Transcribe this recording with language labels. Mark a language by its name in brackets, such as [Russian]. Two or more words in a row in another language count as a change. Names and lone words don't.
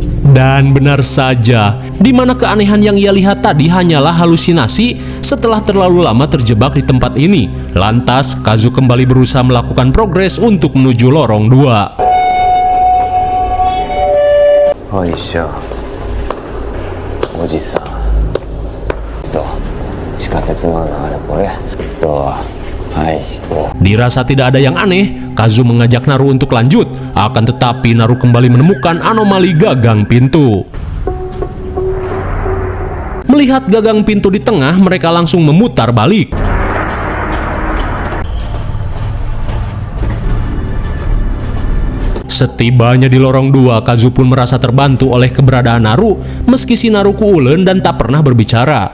[Indonesian] Dan benar saja, di mana keanehan yang ia lihat tadi hanyalah halusinasi setelah terlalu lama terjebak di tempat ini. Lantas, Kazu kembali berusaha melakukan progres untuk menuju lorong 2. [Japanese] よいしょ。おじさん。と、地下鉄のあれこれ。と、はい、こう。 [Indonesian] Dirasa tidak ada yang aneh, Kazu mengajak Naru untuk lanjut. Akan tetapi Naru kembali menemukan anomali gagang pintu. Melihat gagang pintu di tengah, mereka langsung memutar balik. Setibanya di lorong 2, Kazu pun merasa terbantu oleh keberadaan Naru, meski si Naru kuulen dan tak pernah berbicara.